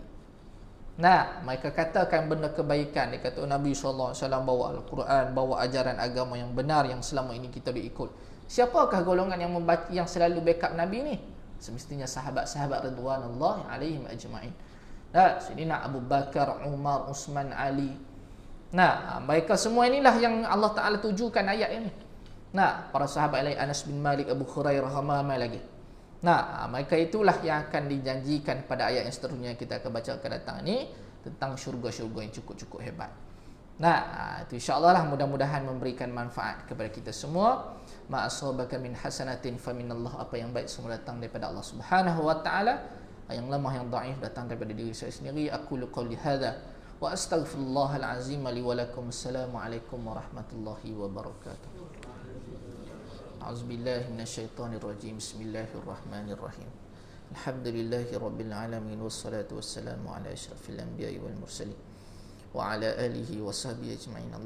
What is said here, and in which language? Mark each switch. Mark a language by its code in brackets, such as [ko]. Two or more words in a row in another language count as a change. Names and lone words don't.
[ms] Mereka katakan benda kebaikan. Dia kata Nabi [ar] صلى الله عليه وسلم [ms] bawa Al-Quran, bawa ajaran agama yang benar yang selama ini kita diikut. Siapakah golongan yang selalu backup Nabi ni? Semestinya sahabat-sahabat [ar] رضي الله عليهم أجمعين. [ms] Sayyidina Abu Bakar, Umar, Uthman, Ali. Mereka semua inilah yang Allah Ta'ala tujukan ayat ini. Para sahabat lain, Anas bin Malik, Abu Hurairah, ramai lagi. Mereka itulah yang akan dijanjikan pada ayat yang seterusnya kita akan baca akan datang ni, tentang syurga-syurga yang cukup-cukup hebat. Itu insya-Allah lah, mudah-mudahan memberikan manfaat kepada kita semua. [ar] ما أصابك من حسنة فمن الله, [ms] apa yang baik semua datang daripada [ar] الله سبحانه وتعالى. [ms] Yang lemah, yang dhaif datang daripada diri saya sendiri. [ar] أقول قولي هذا وأستغفر الله العظيم لي ولكم. السلام عليكم ورحمة الله وبركاته أعوذ بالله من الشيطان الرجيم. بسم الله الرحمن الرحيم الحمد لله رب العالمين والصلاة والسلام على أشرف الأنبياء والمرسلين وعلى آله وصحبه أجمعين.